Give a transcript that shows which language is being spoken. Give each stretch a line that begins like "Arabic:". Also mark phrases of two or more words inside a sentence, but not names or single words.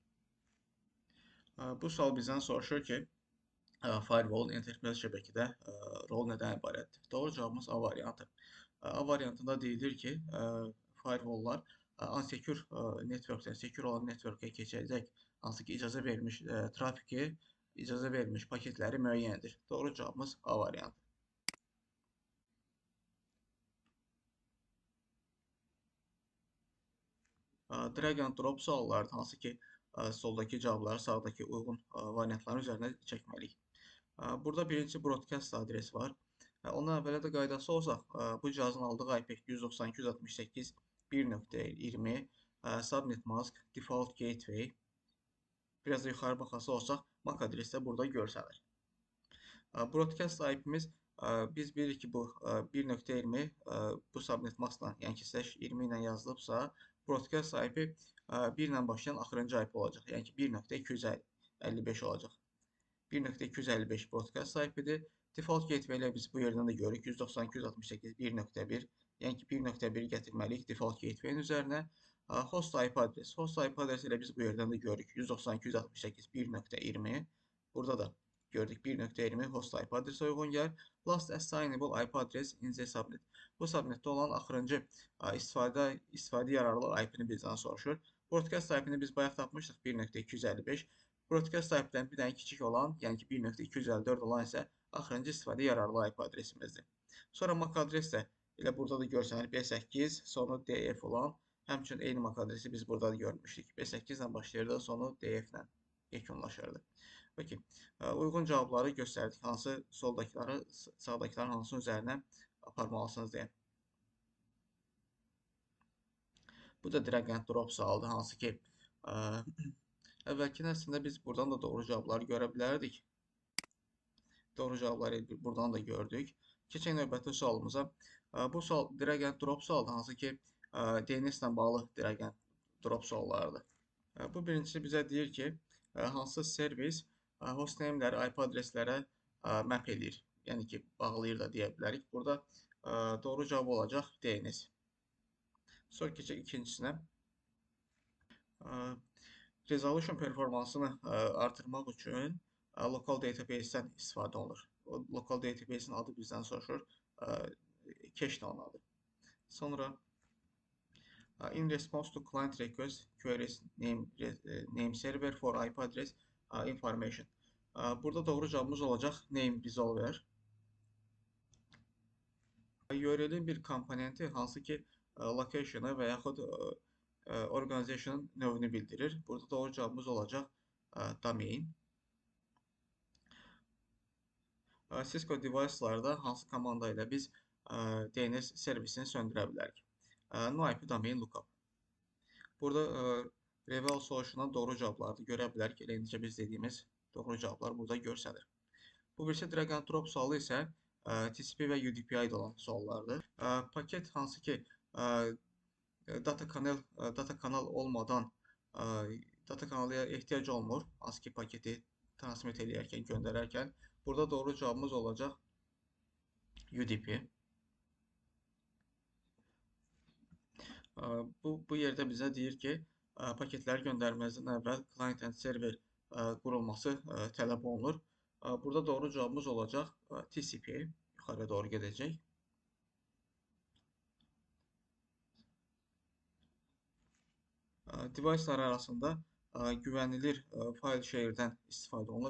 Azerbaijani: Bu sual bizdən soruşur ki, firewall internet şəbəkədə rol nədən ibarətdir? Doğru cavabımız A variantı. A variantında deyilir ki, firewalllar
English: unsecure networkdən
Azerbaijani: secure olan networkə keçəcək hansı ki icazə vermiş trafiki, icazə vermiş paketləri müəyyəndir. Doğru cavabımız A variantı.
English: Drag and drop
Azerbaijani: suallardır, hansı ki soldakı cavabları sağdakı uyğun variantların üzərinə çəkməliyik. Burada birinci broadcast adresi var. Ondan əvvələ də qaydası olsaq, bu cihazın aldığı IP 192.168.1.20
English: subnet mask, default gateway.
Azerbaijani: Biraz da yuxarı baxası olsaq, MAC adresi də burada görsənir.
English: Broadcast IP'miz
Azerbaijani: biz bilirik ki, bu 1.20 bu
English: subnet maskla,
Azerbaijani: yəni ki, slash 20 ilə yazılıbsa,
English: broadcast IP
Azerbaijani: 1 ilə başlayan axırıncı IP olacaq. Yəni ki, 1.255 olacaq. 1.255
English: broadcast IP-dir. Default gateway
Azerbaijani: ilə biz bu yerdən də görürük. 192.168.1.1, yəni ki, 1.1 gətirməliyik
English: default gateway-in
Azerbaijani: üzərinə.
English: Host IP
Azerbaijani: adresi.
English: Host IP
Azerbaijani: adresi ilə biz bu yerdən də görürük. 192.168.1.20. Burada da gördük 1.20
English: host IP
Azerbaijani: adresi uyğun gəlir.
English: Last assignable IP address in the subnet.
Azerbaijani: Bu subnetdə olan axırıncı istifadə yararlı IP-ni bizdən soruşur.
English: Broadcast IP-ni
Azerbaijani: biz bayaq tapmışdıq 1.255.
English: Broadcast IP-dən
Azerbaijani: bir dənə kiçik olan, yəni ki 1.254 olan isə axırıncı istifadə yararlı IP adresimizdir. Sonra MAC adres də elə burada da görsənir B8, sonu DF olan, həmçinin eyni MAC adresi biz burada da görmüşdük. B8 ilə başlayırdı, sonu DF ilə yekunlaşırdı. Peki, uyğun cavabları göstərdik. Hansı soldakıları, sağdakıların hansının üzərinə aparmalısınız deyə. Bu da
English: drag and drop
Azerbaijani: sualdır, hansı ki əvvəlki əslində biz buradan da doğru cavabları görə bilərdik. Doğru cavabları buradan da gördük. Keçək növbəti sualımıza. Bu sual
English: drag and drop
Azerbaijani: sualdır, hansı ki DNS ilə bağlı
English: drag and drop
Azerbaijani: suallardır. Bu birincisi bizə deyir ki, hansı servis hostnameləri IP adreslərə map edir. Yəni ki, bağlayır da deyə bilərik. Burada doğru cavab olacaq DNS. Sonra keçək ikincisinə. Resolution performansını artırmaq üçün
English: local database-dən
Azerbaijani: istifadə olunur. O
English: local database-in
Azerbaijani: adı bizdən soruşur. Cache onun adı.
English: Sonra in response to client request queries name server for IP address information.
Azerbaijani: Burada doğru cavabımız olacaq
English: name resolver.
Azerbaijani: URL-in bir komponenti hansı ki location-ı və yaxud organizationın növünü bildirir. Burada doğru cavabımız olacaq domain. Cisco device-larda hansı komanda ilə biz DNS servisini söndürə bilərik?
English: No IP domain lookup.
Azerbaijani: Burada Revel Solution-dan doğru cavabları görə bilərik. Elə indicə biz dediyimiz doğru cavablar burada görsənir. Bu birisi
English: drag and drop
Azerbaijani: sualı isə TCP və UDP aid olan suallardır. Paket hansı ki data kanal olmadan data kanalıya ehtiyac olmur. Hansı ki paketi transmit edərkən, göndərərkən. Burada doğru cavabımız olacaq UDP. Bu yerdə bizə deyir ki, paketləri göndərməzdən əvvəl
English: client and server
Azerbaijani: qurulması tələb olunur. Burada doğru cavabımız olacaq TCP. Yuxarıya doğru gedəcək. Device'lar arasında güvənilir
English: file share'dən
Azerbaijani: istifadə olunur.